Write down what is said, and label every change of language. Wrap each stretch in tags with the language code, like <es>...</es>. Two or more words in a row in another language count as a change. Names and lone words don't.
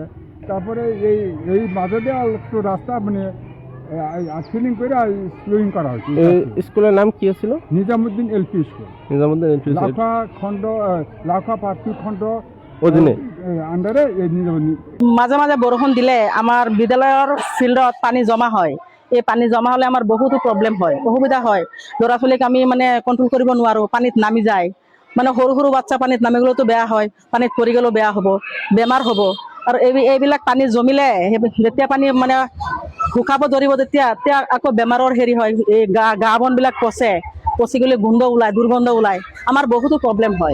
<bn>তারপরে এই মাঝে দিয়ে একটু রাস্তা মানে ফিলিং করে স্লোয়িং করা হয়েছে। স্কুলের নাম কি ছিল? নিজামুদ্দিন এলপি স্কুল, লাখা খণ্ড, লাখা পার্টি খণ্ড অধীনে আন্ডারে এই নিজামুদ্দিন।</bn> <as>মাঝে মাঝে বৰষুণ দিলে আমাৰ বিদ্যালয়ৰ ফিল্ডত পানী জমা হয়। এই পানী জমা হলে আমাৰ বহুতো প্ৰব্লেম হয়, অসুবিধা হয়। ল'ৰা ছোৱালীক আমি মানে কণ্ট্ৰল কৰিব নোৱাৰো, পানীত নামি যায়। মানে সৰু সৰু বাচ্চা পানীত নামি গ'লেতো বেয়া হয়, পানীত পৰি গ'লেও বেয়া হ'ব, বেমাৰ হ'ব। আৰু এইবিলাক পানী জমিলে যেতিয়া পানী মানে শুকাব ধৰিব তেতিয়া আকৌ বেমাৰৰ হেৰি হয়, এই গা বনবিলাক পচি গ'লে গোন্ধ ওলায়, দুৰ্গন্ধ ওলায়, আমাৰ বহুতো প্ৰব্লেম হয়।</as>